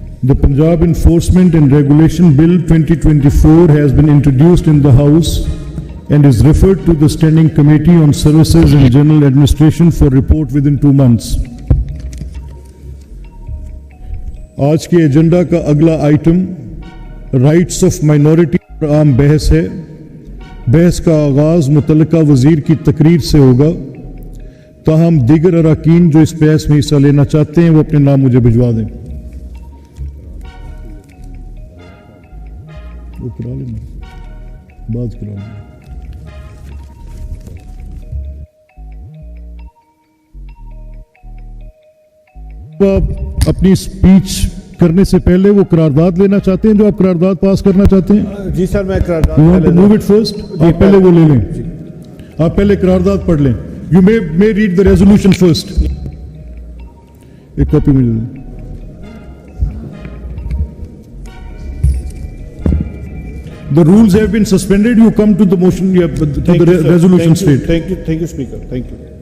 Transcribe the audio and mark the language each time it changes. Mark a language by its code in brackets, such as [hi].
[en] The Punjab Enforcement and Regulation Bill 2024 has been introduced in the House and is referred to the Standing Committee on Services and General Administration for report within 2 months. [ur] آج کے agenda کا اگلا item rights of minority پر عام بحث ہے۔ بحث کا آغاز متعلقہ وزیر کی تقریر سے ہوگا، تاہم دیگر اراکین جو اس بحث میں حصہ لینا چاہتے ہیں وہ اپنے نام مجھے بھجوا دیں۔ وہ کرا لینا، بات کرا لینا۔ آپ اپنی سپیچ کرنے سے پہلے وہ قرارداد لینا چاہتے ہیں جو آپ قرارداد پاس کرنا چاہتے ہیں؟ جی سر، میں قرارداد [en] move it first, [ur] آپ پہلے وہ لے لیں، آپ پہلے قرارداد پڑھ لیں۔ [en] You may read the resolution first. [ur] ایک کاپی مجھے دیں۔ [en] The rules have been suspended. You come to the motion, to the resolution state. Thank you, Speaker. Thank you.